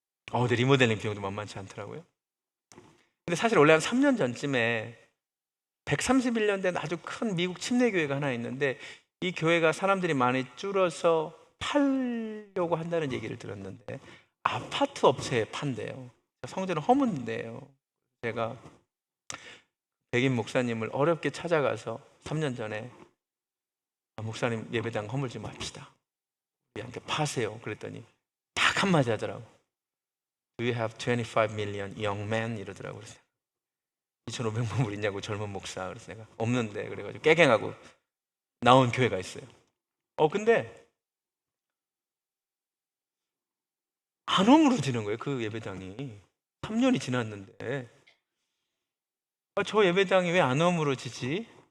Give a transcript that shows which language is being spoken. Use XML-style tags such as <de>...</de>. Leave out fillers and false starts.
<ko>근데 리모델링 비용도 만만치 않더라고요. 근데 사실 원래 한 3년 전쯤에 131년 된 아주 큰 미국 침례교회가 하나 있는데 이 교회가 사람들이 많이 줄어서 팔려고 한다는 얘기를 들었는데 아파트 업체에 판대요. 성전은 허문인데요. 제가 백인 목사님을 어렵게 찾아가서 3년 전에 목사님 예배당 허물 좀 합시다. 우리한테 파세요. 그랬더니 딱 한마디 하더라고.</ko> <en>Do you have 25 million young men?</en> <ko>이러더라고. 그래서 2,500만 불 있냐고 젊은 목사. 그래서 내가 없는데 그래가지고 깨갱하고 나온 교회가 있어요. 근데 안 허물어지는 거예요, 그 예배당이. 3년이 지났는데. 저 예배당이 왜 안 허물어지지?</ko>